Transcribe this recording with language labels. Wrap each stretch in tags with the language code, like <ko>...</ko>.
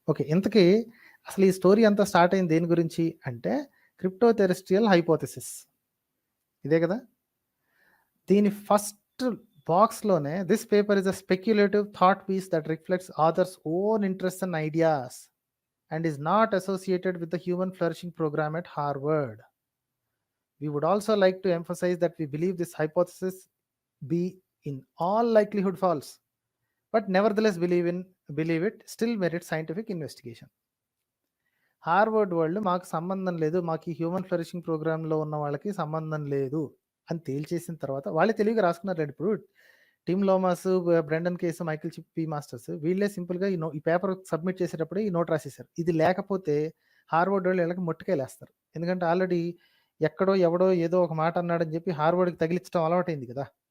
<te>Okay, ఇంతకీ అసలు ఈ స్టోరీ అంతా స్టార్ట్ అయింది దేని గురించి అంటే క్రిప్టో టెరెస్ట్రియల్ హైపోథెసిస్, ఇదే కదా. దీని first బాక్స్లోనే</te> <en>This paper is a speculative thought piece that reflects authors' own interest and ideas and is not associated with the human flourishing program at Harvard. We would also like to emphasize that we believe this hypothesis be in all likelihood false, but nevertheless believe it still merits scientific investigation.</en> <te>Harvard వాళ్ళు మాకు సంబంధం లేదు, మాకు ఈ human flourishing ప్రోగ్రామ్లో ఉన్న వాళ్ళకి సంబంధం లేదు అని తేల్చేసిన తర్వాత వాళ్ళే తెలివిగా రాసుకున్నారు. ఇప్పుడు Tim లోమాస్, Brendan case, Michael P masters వీళ్ళే సింపుల్గా ఈ పేపర్ సబ్మిట్ చేసేటప్పుడే ఈ నోట్ రాసేసారు. ఇది లేకపోతే హార్వర్డ్ వాళ్ళు వీళ్ళకి మొట్టుకేలేస్తారు, ఎందుకంటే ఆల్రెడీ ఎక్కడో ఎవడో ఏదో ఒక మాట అన్నాడని చెప్పి హార్వర్డ్కి తగిలించడం అలవాటైంది కదా.</te>